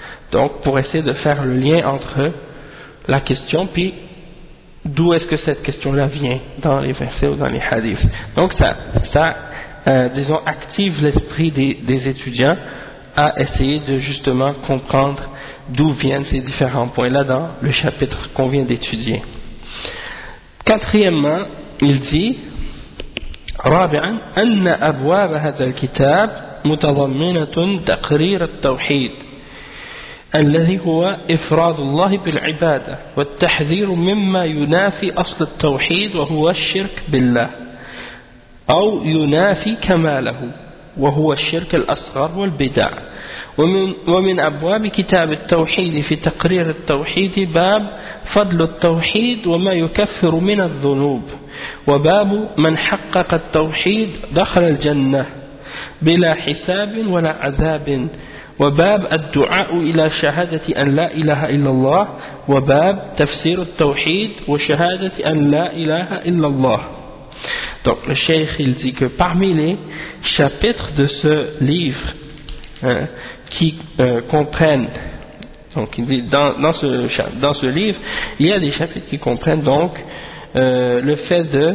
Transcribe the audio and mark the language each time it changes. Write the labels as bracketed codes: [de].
[fr] Donc, pour essayer de faire le lien entre la question, puis d'où est-ce que cette question-là vient dans les versets ou dans les hadiths. Donc, ça active l'esprit des étudiants à essayer de justement comprendre d'où viennent ces différents points-là dans le chapitre qu'on vient d'étudier. Quatrièmement, il dit, [ar] رابعاً أن أبواب هذا الكتاب متضمنة تقرير التوحيد الذي هو إفراد الله بالعبادة والتحذير مما ينافي أصل التوحيد وهو الشرك بالله أو ينافي كماله وهو الشرك الأصغر والبدع. ومن أبواب كتاب التوحيد في تقرير التوحيد باب فضل التوحيد وما يكفر من الذنوب وباب من حقق التوحيد دخل الجنة بلا حساب ولا عذاب وباب الدعاء إلى شهادة أن لا إله إلا الله وباب تفسير التوحيد وشهادة أن لا إله إلا الله. [fr] Donc le cheikh, il dit que parmi les chapitres de ce livre qui comprennent, donc il dit dans ce livre, il y a des chapitres qui comprennent donc le fait